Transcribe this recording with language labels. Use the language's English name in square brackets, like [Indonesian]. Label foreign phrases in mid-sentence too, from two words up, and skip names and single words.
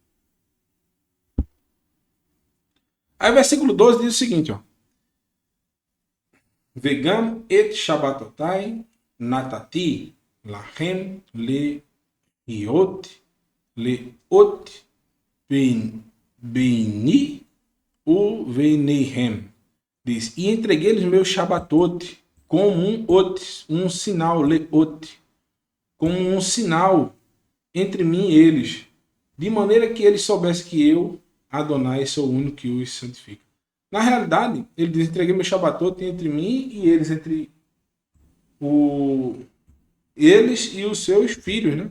[Portuguese] Aí o versículo 12 diz o seguinte, ó. [Hebrew] וגם את שבתותי נתתי לכם לאות ביני וביניהם. [Portuguese] Diz: e entreguei-lhes meus shabatot como um sinal, leot, como um sinal entre mim e eles, de maneira que eles soubessem que eu, Adonai, sou o único que os santifica. Na realidade, ele diz: entreguei meu shabatot entre mim e eles, entre eles e os seus filhos, né?